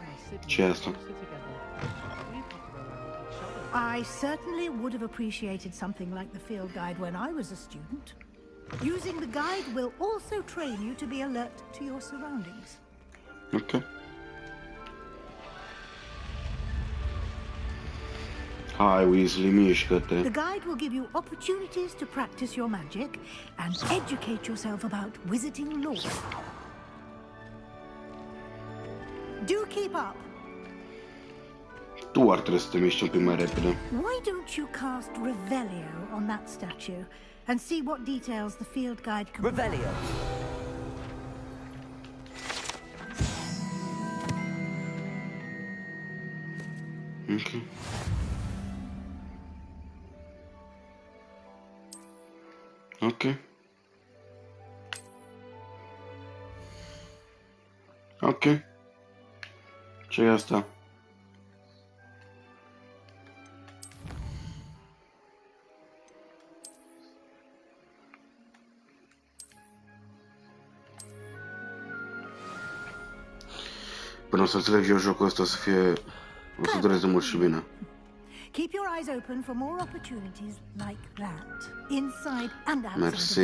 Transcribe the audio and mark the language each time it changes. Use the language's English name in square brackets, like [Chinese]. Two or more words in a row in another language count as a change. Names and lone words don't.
[Romanian] Ce e asta? [English] I certainly would have appreciated something like the field guide when I was a student. Using the guide will also train you to be alert to your surroundings. [Romanian] Ok. Hai, Weasley, mișcă-te. [English] The guide will give you opportunities to practice your magic and educate yourself about wizarding lore. Do keep up. [Romanian] Tu ar trebui să te miști un pic mai repede. [English] Why don't you cast Revelio on that statue and see what details the field guide can Revelio. Ok. Ok. Ok. [Romanian] Ce e asta? Până o să înțeleg eu jocul ăsta, o să fie... O să dureze mult și bine. [English] Keep your eyes open for more opportunities like that, inside and outside [Romanian] Merci.